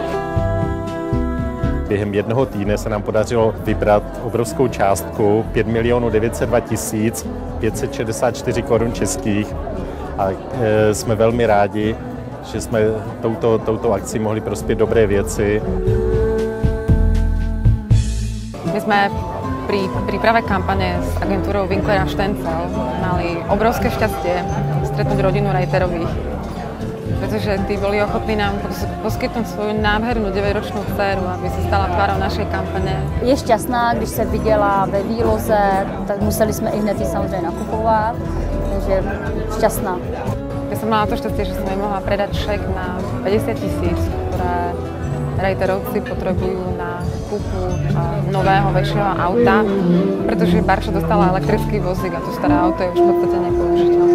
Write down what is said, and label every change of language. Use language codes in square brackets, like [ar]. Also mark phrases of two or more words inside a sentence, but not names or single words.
[cs] Během jednoho týdne se nám podařilo vybrat obrovskou částku 5 902 564 korun českých a jsme velmi rádi, že jsme touto akcí mohli prospět dobré věci. [sk] My sme pri príprave kampane s agentúrou Winkler & Stenzel mali obrovské šťastie stretnúť rodinu Reiterových, pretože tí boli ochotní nám poskytnúť svoju nádhernú 9ročnú dceru, aby se stala tvárou našej kampaně. [cs] Je šťastná, když se viděla ve výloze, tak museli jsme i hned ji samozřejmě nakupovat, takže šťastná. [sk] Ja som mala to šťastie, že som jej mohla predať šek na 50 000, ktoré Reiterovci potrebujú na kúpu nového, väčšieho auta, pretože Barča dostala elektrický vozík a to staré auto je už v podstate nepoužiteľné.